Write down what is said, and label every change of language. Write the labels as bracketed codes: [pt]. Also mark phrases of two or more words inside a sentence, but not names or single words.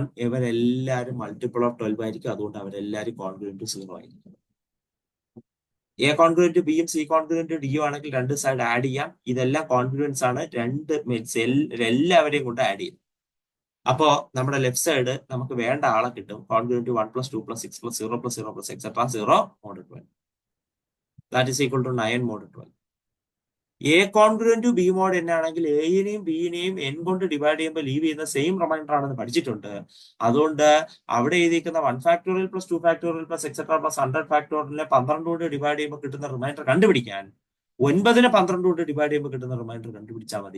[ml] ഇവരെല്ലാവരും [en] multiple of [ml] 12 ആയിരിക്കും. അതുകൊണ്ട് അവരെല്ലാവരും കോൺഗ്രുവന്റ് 0 ആയിരിക്കും. എ കോൺഗ്രുവന്റ് ബിയും സി കോൺഗ്രുവന്റ് ഡിയും ആണെങ്കിൽ രണ്ട് [en] side add [ml] ചെയ്യാം. ഇതെല്ലാം കോൺഗ്രുവൻസ് ആണ്. എല്ലാവരെയും കൊണ്ട് ആഡ് ചെയ്യും. അപ്പോ നമ്മുടെ [en] left side [ml] നമുക്ക് വേണ്ട ആളെ കിട്ടും. [en] കോൺഗ്രുവന്റ് 1 plus 2 plus 6 plus 0 plus 0 plus etc. 0 mod 12. That is equal to 9 mod 12. a congruent to b mod n [ml] ആണെങ്കിൽ എയിനെയും ബിയിനെയും എൻ കൊണ്ട് ഡിവൈഡ് ചെയ്യുമ്പോൾ ലീവ് ചെയ്യുന്ന [en] same remainder [ml] ആണെന്ന് പഠിച്ചിട്ടുണ്ട്. അതുകൊണ്ട് അവിടെ എഴുതിയിരിക്കുന്ന [en] 1 factorial plus 2 factorial plus etcetera plus 100 [ml] ഫാക്ടോറിയലിനെ 12 കൊണ്ട് ഡിവൈഡ് ചെയ്യുമ്പോൾ കിട്ടുന്ന റിമൈൻഡർ കണ്ടുപിടിക്കാൻ 9നെ 12 കൊണ്ട് ഡിവൈഡ് ചെയ്യുമ്പോൾ കിട്ടുന്ന റിമൈൻഡർ കണ്ടുപിടിച്ചാൽ മതി.